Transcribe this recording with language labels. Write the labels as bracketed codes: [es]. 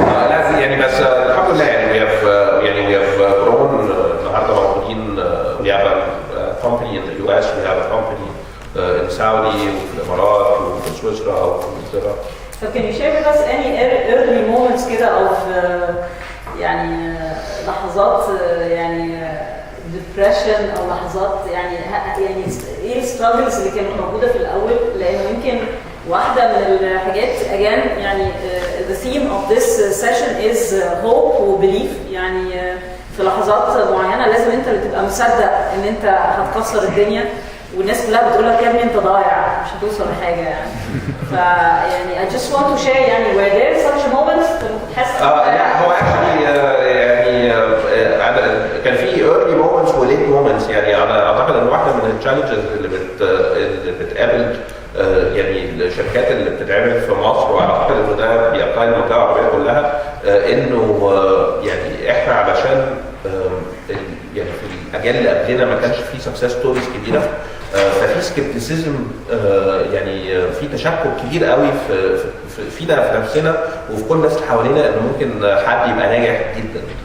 [ar] لا يعني بس الحمد لله يعني [en] we have grown. النهارده موجودين we have a company in the US, we have a company in Saudi [ar] وفي الإمارات وفي سويسرا وفي إنجلترا. [en] So can you share with us any early moments [ar] كده of يعني لحظات يعني depression أو لحظات يعني إيه الستراجلز اللي كانت موجودة في الأول؟ لأنه يمكن واحدة من الحاجات again يعني [en] the theme of this session is hope [ar] و belief. يعني في لحظات معينة لازم أنت اللي تبقى مصدق إن أنت هتكسر الدنيا والناس كلها بتقول لك يا ابني انت ضايع مش هتوصل لحاجه يعني. [en] فيعني I just want to share يعني were there such moments تحس [ar] لا هو actually يعني كان في early moments و late moments. يعني انا اعتقد ان واحده من التشالنجز اللي بتقابل يعني الشركات اللي بتتعمل في مصر، واعتقد انه ده بيابلاي للمنطقه العربيه كلها، انه يعني احنا علشان يعني في الاجيال اللي قبلنا ما كانش في سكسس ستوريز كبيره، ففي سكيبتيسيزم يعني في تشكك كبير قوي فينا في نفسنا وفي كل الناس اللي حوالينا انه ممكن حد يبقى ناجح جدا.